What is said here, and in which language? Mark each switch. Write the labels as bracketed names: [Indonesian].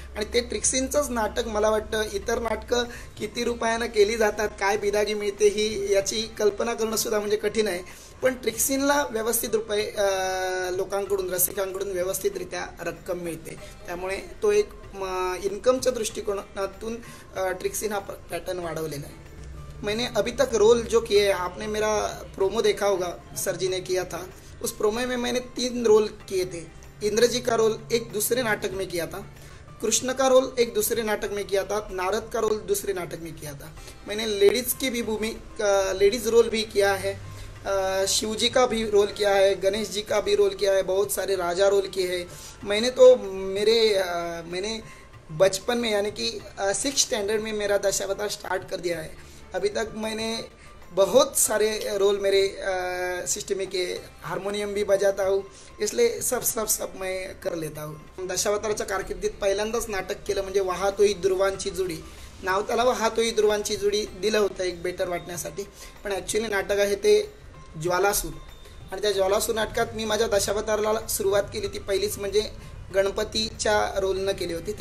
[Marathi] आणि ते ट्रिक्सीनचंच नाटक मला वाटतं, इतर नाटकं किती रुपयानं केली जातात, काय बिदागी मिळते ही याची कल्पना करणंसुद्धा म्हणजे कठीण आहे. पण ट्रिक्सीनला व्यवस्थित रुपये लोकांकडून, रसिकांकडून व्यवस्थितरित्या रक्कम मिळते. त्यामुळे तो एक इन्कमच्या दृष्टिकोनातून ट्रिक्सीन हा पॅटर्न वाढवलेला आहे. [Hindi] मैंने अभी तक रोल जो किए, आपने मेरा प्रोमो देखा होगा, सर जी ने किया था. उस प्रोमो में मैंने 3 रोल किए थे. इंद्र जी का रोल एक दूसरे नाटक में किया था, कृष्ण का रोल एक दूसरे नाटक में किया था, नारद का रोल दूसरे नाटक में किया था. मैंने लेडीज़ की भी लेडीज़ रोल भी किया है, शिव जी का भी रोल किया है, गणेश जी का भी रोल किया है, बहुत सारे राजा रोल किए हैं. मैंने बचपन में यानी कि 6th स्टैंडर्ड में मेरा दशावतार स्टार्ट कर दिया है. अभी तक मैंने बहुत सारे रोल मेरे सिस्टम में किए. हारमोनियम भी बजाता हूँ, इसलिए सब मैं कर लेता हूँ. [Marathi] दशावताराच्या कारकिर्दीत पहिल्यांदाच नाटक केलं म्हणजे वाहतोही ध्रुवांची जुडी. नाव त्याला वाहतोही ध्रुवांची जुडी दिलं होतं एक बेटर वाटण्यासाठी, पण ॲक्च्युली नाटक आहे ते ज्वालासूर. आणि त्या ज्वालासूर नाटकात मी माझ्या दशावताराला सुरुवात केली ती पहिलीच म्हणजे गणपतीच्या रोलनं केली होती.